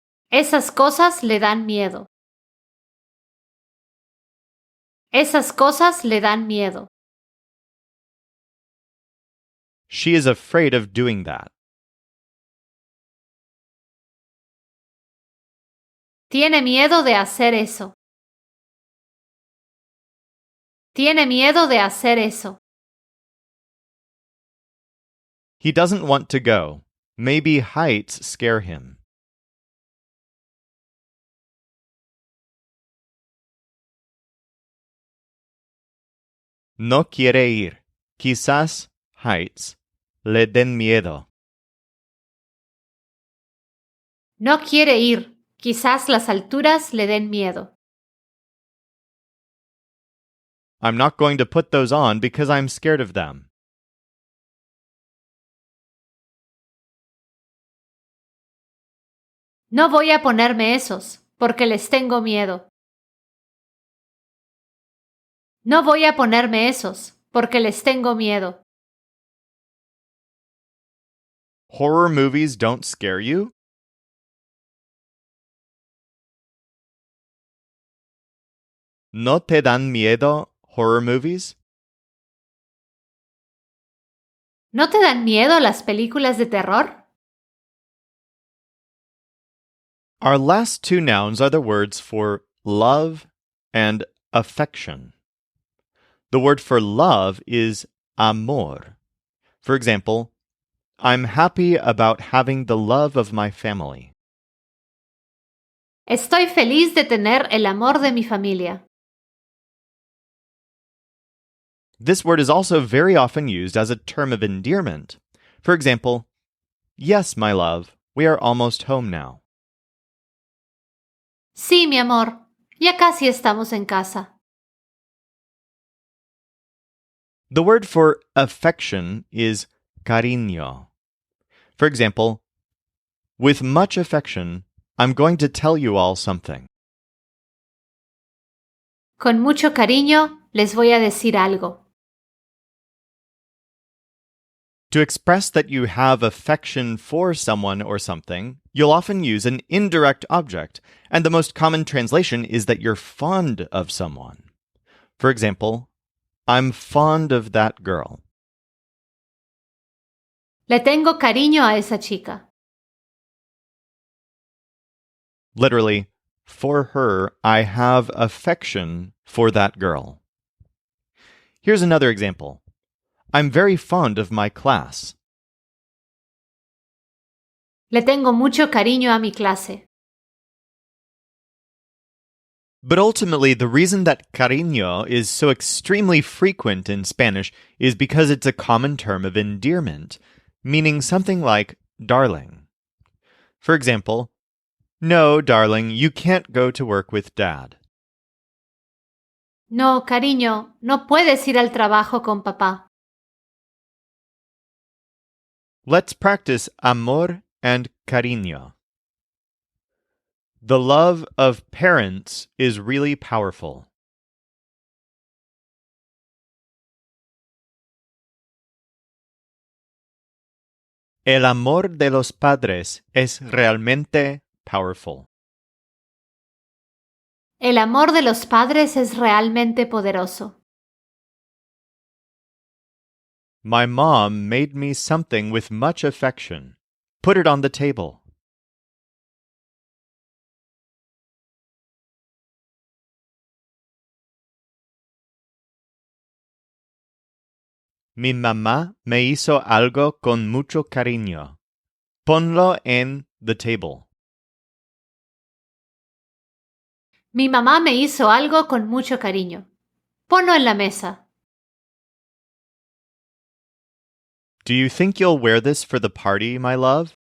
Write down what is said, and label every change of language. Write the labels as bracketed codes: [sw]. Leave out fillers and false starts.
[es] Esas cosas le dan miedo. Esas cosas le dan miedo. [en] She is afraid of doing that. [es] Tiene miedo de hacer eso. Tiene miedo de hacer eso. [en] He doesn't want to go. Maybe heights scare him. [es] No quiere ir. Quizás [en] heights [es] le den miedo. No quiere ir. Quizás las alturas le den miedo. [en] I'm not going to put those on because I'm scared of them. [es] No voy a ponerme esos, porque les tengo miedo. No voy a ponerme esos, porque les tengo miedo. [en] Horror movies don't scare you? [es] ¿No te dan miedo [en] horror movies? [es] ¿No te dan miedo las películas de terror? [en] Our last two nouns are the words for love and affection. The word for love is amor. For example, I'm happy about having the love of my family. [es] Estoy feliz de tener el amor de mi familia. [en] This word is also very often used as a term of endearment. For example, yes, my love, we are almost home now. [es] Sí, mi amor, ya casi estamos en casa. [en] The word for affection is cariño. For example, with much affection, I'm going to tell you all something. [es] Con mucho cariño les voy a decir algo. [en] To express that you have affection for someone or something, you'll often use an indirect object, and the most common translation is that you're fond of someone. For example, I'm fond of that girl. [es] Le tengo cariño a esa chica. [en] Literally, for her, I have affection for that girl. Here's another example. I'm very fond of my class. [es] Le tengo mucho cariño a mi clase. [en] But ultimately, the reason that cariño is so extremely frequent in Spanish is because it's a common term of endearment, meaning something like darling. For example, no, darling, you can't go to work with Dad. [es] No, cariño, no puedes ir al trabajo con papá. [en] Let's practice amor and cariño. The love of parents is really powerful. [es] El amor de los padres es realmente [en] powerful. [es] El amor de los padres es realmente poderoso. [en] My mom made me something with much affection. Put it on the table. [es] Mi mamá me hizo algo con mucho cariño. Ponlo en [en] the table. [es] Mi mamá me hizo algo con mucho cariño. Ponlo en la mesa. [en] Do you think you'll wear this for the party, my love?